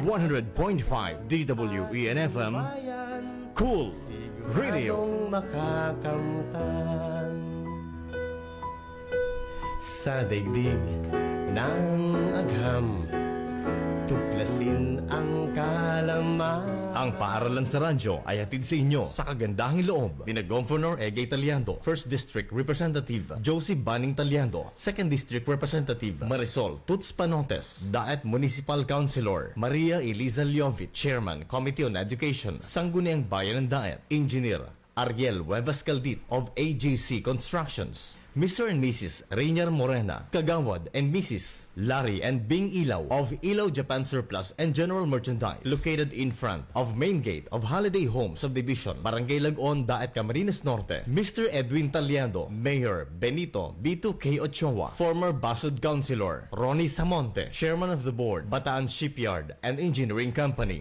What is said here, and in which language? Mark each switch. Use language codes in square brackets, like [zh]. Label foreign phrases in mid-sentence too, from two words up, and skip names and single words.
[tl] 100.5 DWEN-FM, Cool Radio. Sa daigdig ng agham, tuklasin ang kalaman. Ang Paaralan sa Radyo ay hatid sa inyo sa kagandahang loob ni Governor Egay Taliando, 1st District Representative Josie Banning Taliando, 2nd District Representative Marisol Tuts Panotes, Daet Municipal Councilor Maria Eliza Liovit, [en] Chairman Committee on Education, [tl] Sangguniang Bayan ng Daet, Engineer Ariel Huevas Caldit of AGC Constructions, Mr. and Mrs. Rainier Morena, Kagawad and Mrs. [en] Larry and Bing Ilaw of Ilaw Japan Surplus and General Merchandise, located in front of main gate of Holiday Home Subdivision, Barangay Lagon, Daet, Camarines Norte. Mr. Edwin Taliando, Mayor Benito B2K Ochoa, former Basud Councilor Ronnie Samonte, Chairman of the Board, Bataan Shipyard and Engineering Company.